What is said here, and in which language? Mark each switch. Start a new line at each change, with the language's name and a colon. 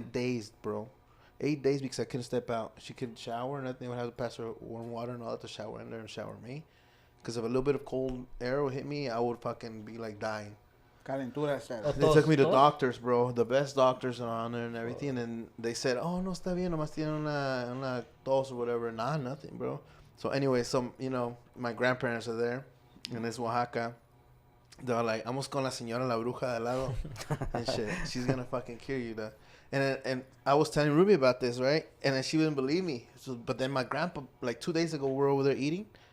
English: 8 days, bro. 8 days because I couldn't step out. She couldn't shower, nothing. I would have to pass her warm water and all that to shower in there and shower me. Because if a little bit of cold air would hit me, I would fucking be like dying.
Spanish: Calentura status.
English: They took me to doctors, bro. The best doctors around there and everything. And they said, oh,
Spanish: no, está bien. Nomás tiene una tos
English: or whatever. Nah, nothing, bro. So anyway, my grandparents are there. And it's Oaxaca. They're like,
Spanish: vamos con la señora la bruja de al lado.
English: And shit. She's going to fucking kill you, though. And I was telling Ruby about this, right? And then she wouldn't believe me. But then my grandpa, like 2 days ago, we're over there eating.